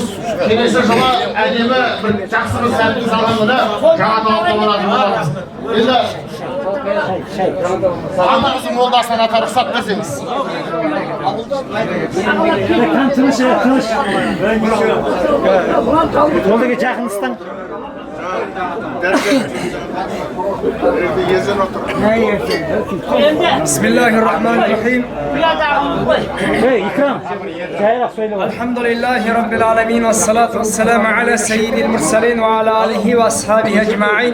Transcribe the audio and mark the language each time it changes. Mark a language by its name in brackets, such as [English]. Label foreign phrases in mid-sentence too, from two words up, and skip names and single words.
[Kazakh] Келесі жылы әдемі бір жақсы бір сәттің салғанында Жаңаталапқа баратын боламыз. Енді атамыздың молдасынан ата рұқсат берсеңіз. Молдаға жақыныстан. [Arabic] Bismillahirrahmanirrahim. الحمد لله رب العالمين والصلاة والسلام على سيد المرسلين وعلى آله وأصحابه أجمعين.